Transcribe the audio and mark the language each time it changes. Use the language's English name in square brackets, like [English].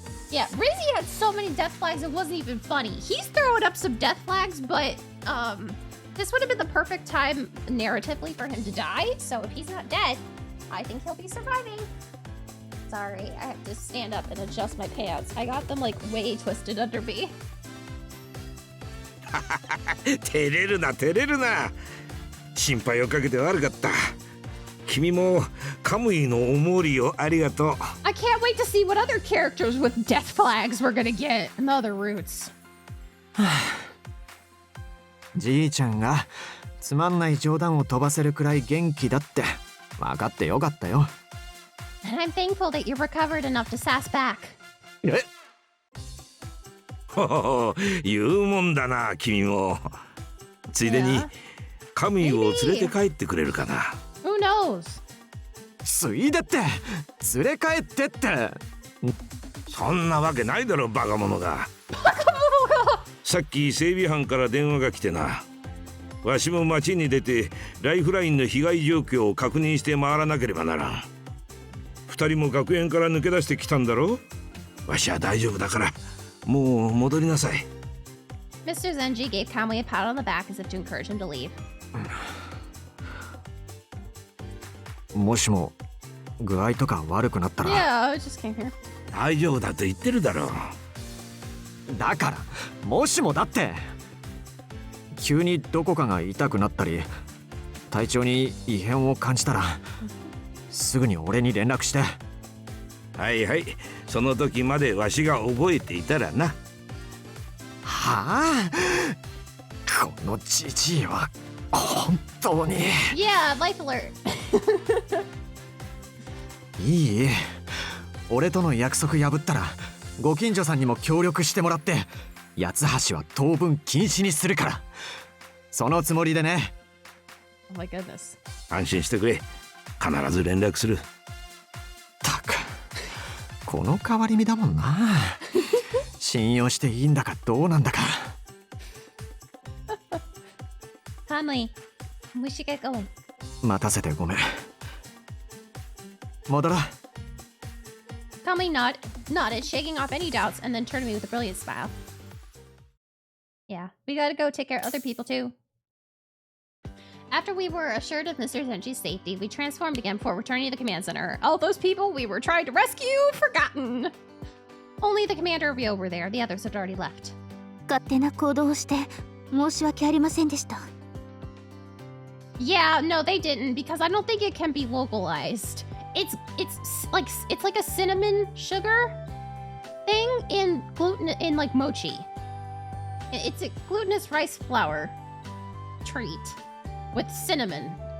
[English] Yeah, Rizzy had so many death flags it wasn't even funny. He's throwing up some death flags, but this would have been the perfect time narratively for him to die. So if he's not dead, I think he'll be surviving. Sorry, I have to stand up and adjust my pants. I got them like way twisted under me. [Japanese] 照れるな照れるな。心配をかけて悪かった。君もカムイのおもりをありがとう。 [English] I can't wait to see what other characters with death flags we're gonna get in the other routes. [Japanese] じいちゃんがつまんない冗談を飛ばせるくらい元気だって分かってよかったよ。 [English] And I'm thankful that you recovered enough to sass back. え [Japanese] ほほほ言うもんだな君も。ついでにカムイを連れて帰ってくれるかな。 [English] Who knows? [Japanese] ついでって連れ帰ってって。そんなわけないだろバカ者が。さっき整備班から電話が来てな。わしも町に出てライフラインの被害状況を確認して回らなければならん。二人も学園から抜け出してきたんだろ。わしは大丈夫だからもう戻りなさい。 [English] Mr. Zenji gave Kamui a pat on the back as if to encourage him to leave. [Japanese] もしも具合とか悪くなったら。 [English] Yeah, I just came here. [Japanese] 大丈夫だと言ってるだろう。だからもしもだって急にどこかが痛くなったり体調に異変を感じたらすぐに俺に連絡して。はいはい、その時までわしが覚えていたらな。はあ、このジジイは本当に。 [English] Yeah, life alert. [Japanese] いい、俺との約束破ったらご近所さんにも協力してもらって八つ橋は当分禁止にするから、そのつもりでね。 [English] Oh my goodness. [Japanese] 安心してくれ、必ず連絡する。たく、この変わり身だもんな。信用していいんだかどうなんだか。 [English] Conley, we should get going. [Japanese] 待たせてごめん。戻ろう。 [English] Conley nodded, shaking off any doubts, and then turned to me with a brilliant smile. Yeah, we gotta go take care of other people too. After we were assured of Mr. Zenji's safety, we transformed again before returning to the command center. All those people we were trying to rescue, forgotten. Only the commander and Ryo were there. The others had already left. [Japanese] 勝手な行動をして申し訳ありませんでした。 [English] Yeah, no, they didn't, because I don't think it can be localized. It's like a cinnamon sugar thing in like mochi. It's a glutinous rice flour treat with cinnamon.